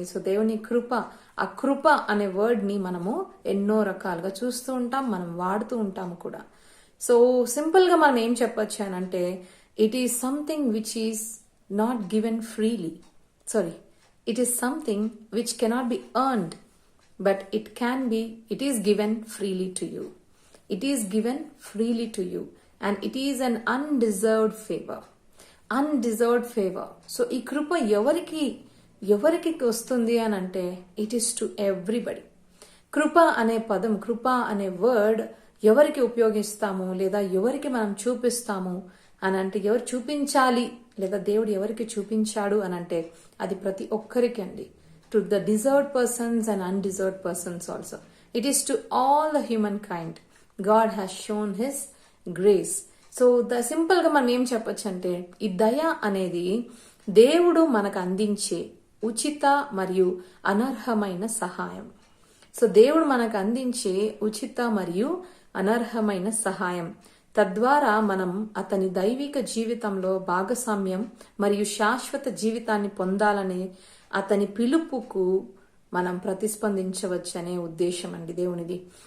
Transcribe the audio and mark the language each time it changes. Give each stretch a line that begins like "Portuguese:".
Telugu: So దేవుని కృప, ఆ కృప అనే వర్డ్ ని మనము ఎన్నో రకాలుగా చూస్తూ ఉంటాం, మనం వాడుతూ ఉంటాము కూడా. సో సింపుల్ గా మనం ఏం చెప్పొచ్చు అని అంటే,
English: It is something which is not given freely. It is something which cannot be earned, but it is given freely to you. It is given freely to you and it is an undeserved favor. Undeserved favor.
Telugu: So ఈ కృప ఎవరికి వస్తుంది అని అంటే,
English: it is to everybody.
Telugu: కృప అనే పదం, కృప అనే word ఎవరికి ఉపయోగిస్తాము లేదా ఎవరికి మనం చూపిస్తాము అని అంటే, ఎవరు చూపించాలి లేదా దేవుడు ఎవరికి చూపించాడు అని అంటే అది ప్రతి ఒక్కరికి అండి.
English: To the deserved persons and undeserved persons also. It is to all the humankind. God has shown his grace.
Telugu: So simple గా మనం ఏం చెప్పొచ్చు అంటే, ఈ దయ అనేది దేవుడు మనకు అందించే ఉచిత మరియు అనర్హమైన సహాయం. సో దేవుడు మనకు అందించే ఉచిత మరియు అనర్హమైన సహాయం, తద్వారా మనం అతని దైవిక జీవితంలో భాగస్వామ్యం మరియు శాశ్వత జీవితాన్ని పొందాలనే అతని పిలుపుకు మనం ప్రతిస్పందించవచ్చు అనే ఉద్దేశం అండి దేవునిది.